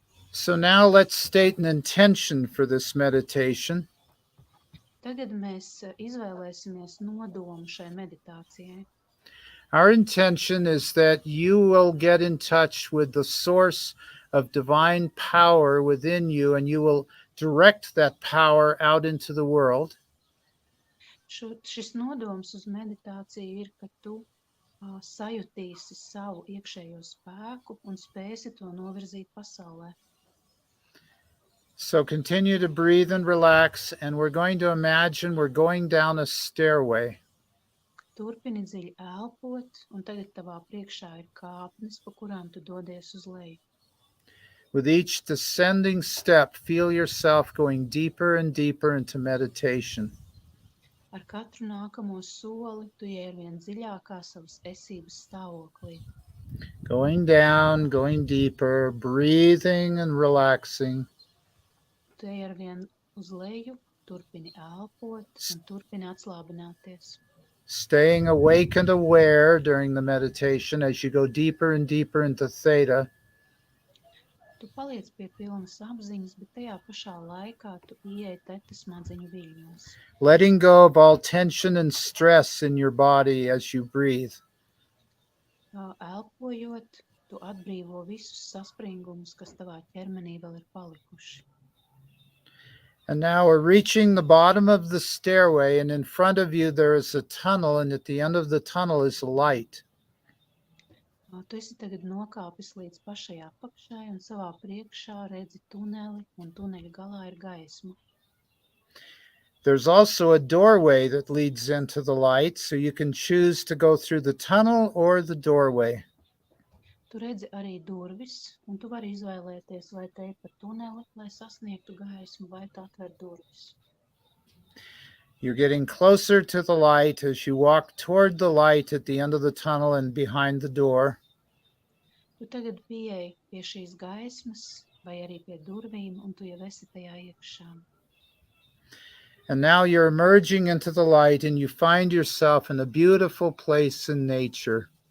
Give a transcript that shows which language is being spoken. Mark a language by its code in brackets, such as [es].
[en] So now let's state an intention for this meditation. [lv] Tagad mēs izvēlēsimies nodomu šai meditācijai. [en] Our intention is that you will get in touch with the source of divine power within you, and you will direct that power out into the world. [lv] Šis nodoms uz meditāciju ir, ka tu sajutīsi savu iekšējo spēku un spēsi to novirzīt pasaulē. [en] So continue to breathe and relax, and we're going to imagine we're going down a stairway. [lv] Turpini dziļi elpot, un tagad tavā priekšā ir kāpnes, pa kurām tu dodies uz leju. [en] With each descending step, feel yourself going deeper and deeper into meditation. [lv] Ar katru nākamo soli tu ej arvien dziļākā savas esības stāvoklī. [en] Going down, going deeper, breathing and relaxing. [lv] Tu ej arvien uz leju, turpini elpot un turpini atslābināties. [en] Staying awake and aware during the meditation as you go deeper and deeper into theta. [lv] Tu paliec pie pilnas apziņas, bet tajā pašā laikā tu ieej teta smadzeņu viļņos. [en] Letting go of all tension and stress in your body as you breathe. [lv] Elpojot, tu atbrīvo visus saspringumus, kas tavā ķermenī vēl ir palikuši. [en] And now we're reaching the bottom of the stairway, and in front of you there is a tunnel, and at the end of the tunnel is a light. [lv] Tu esi tagad nokāpis līdz pašai apakšai, un savā priekšā redzi tuneli, un tuneļa galā ir gaisma. [en] There's also a doorway that leads into the light, so you can choose to go through the tunnel or the doorway. [lv] Tu redzi arī durvis, un tu vari izvēlēties, vai te ir pa tuneli, lai sasniegtu gaismu, vai tu atver durvis. [en] You're getting closer to the light as you walk toward the light at the end of the tunnel and behind the door. [lv] Tu tagad pieeji pie šīs gaismas, vai arī pie durvīm, un tu jau esi tajā iekšā. [en] And now you're emerging into the light, and you find yourself in a beautiful place in nature.